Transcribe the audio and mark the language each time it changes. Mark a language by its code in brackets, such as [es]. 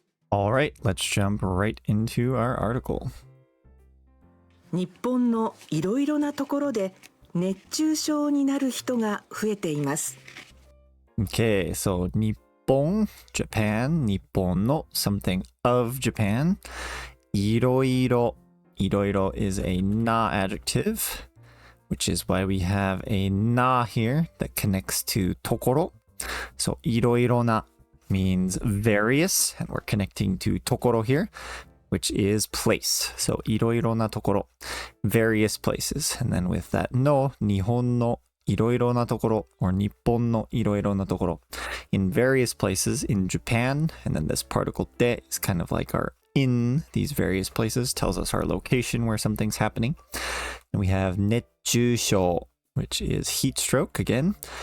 [en] All right, let's jump right into our article. [ja] 日本のいろいろなところで熱中症になる人が増えています。 [en] Okay, so 日本 Japan, 日本の something of Japan. いろいろ is a na adjective, which is why we have a na here that connects to ところ. So いろいろな means various, and we're connecting to ところ here, which is place. So いろいろなところ, various places. And then with that no, [ja] 日本のいろいろなところ [en] or 日本のいろいろなところ in various places in Japan, and then this particle で is kind of like our in these various places, tells us our location where something's happening. And we have 熱中症, which is heat stroke again.